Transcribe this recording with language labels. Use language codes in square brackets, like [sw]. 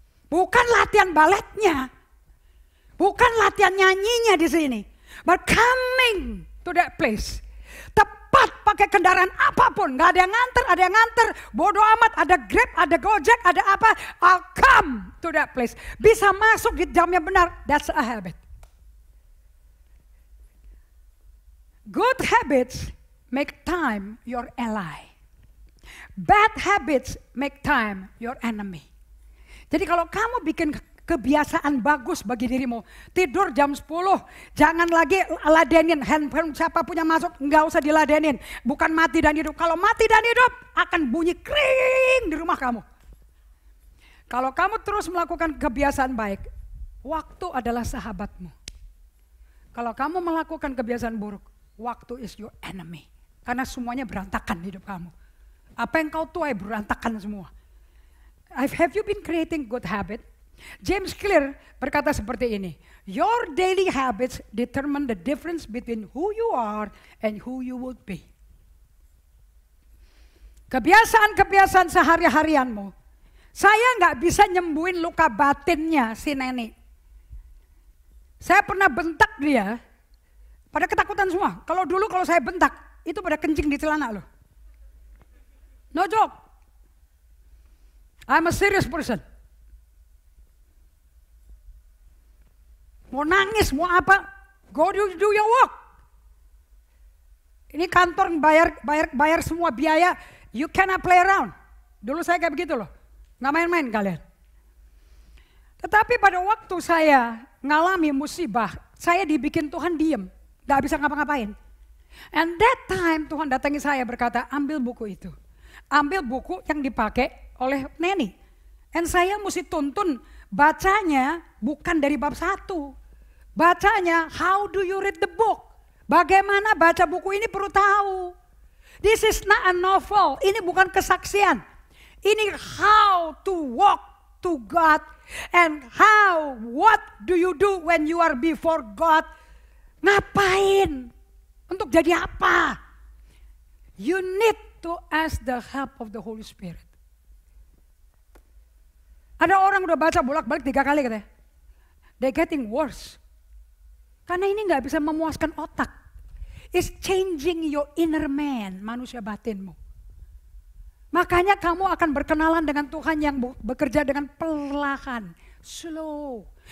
[id] Bukan latihan baletnya. Bukan latihan nyanyinya di sini. [en] But coming to that place. [id] Tepat pakai kendaraan apapun. Gak ada yang nganter, bodoh amat, ada Grab, ada Gojek, ada apa. [en] I'll come to that place. [id] Bisa masuk di jamnya benar. [en] That's a habit. Good habits make time your ally. Bad habits make time your enemy. [id] Jadi kalau kamu bikin kebiasaan bagus bagi dirimu, tidur jam 10, jangan lagi ladenin handphone siapa punya masuk, nggak usah diladenin. Bukan mati dan hidup. Kalau mati dan hidup akan bunyi kring di rumah kamu. Kalau kamu terus melakukan kebiasaan baik, waktu adalah sahabatmu. Kalau kamu melakukan kebiasaan buruk, waktu [en] is your enemy. [id] Karena semuanya berantakan hidup kamu. Apa yang kau tuai berantakan semua. [en] Have you been creating good habit? James Clear [id] berkata seperti ini. [en] Your daily habits determine the difference between who you are and who you would be. [id] Kebiasaan-kebiasaan sehari-harianmu. Saya nggak bisa nyembuhin luka batinnya si nenek. Saya pernah bentak dia. Pada ketakutan semua. Kalau dulu kalau saya bentak, itu pada kencing di celana loh. [en] No joke. I'm a serious person. [id] Mau nangis, mau apa, [en] go do your work. [id] Ini kantor bayar semua biaya, [en] you cannot play around. [id] Dulu saya kayak begitu loh, nggak main-main kalian. Tetapi pada waktu saya ngalami musibah, saya dibikin Tuhan diem, nggak bisa ngapa-ngapain. [en] And that time [id] Tuhan datangi saya berkata, ambil buku itu. ambil buku yang dipakai oleh Neni. Dan saya mesti tuntun bacanya bukan dari bab 1. Bacanya, [en] how do you read the book? [id] Bagaimana baca buku ini perlu tahu. [en] This is not a novel, [id] ini bukan kesaksian. Ini [en] how to walk to God and what do you do when you are before God. [id] Ngapain? Untuk jadi apa? [en] You need to ask the help of the Holy Spirit. [id] Ada orang udah baca bolak-balik 3 kali katanya. [en] They're getting worse. [id] Karena ini gak bisa memuaskan otak. [en] It's changing your inner man, [id] manusia batinmu. Makanya kamu akan berkenalan dengan Tuhan yang bekerja dengan perlahan, slow.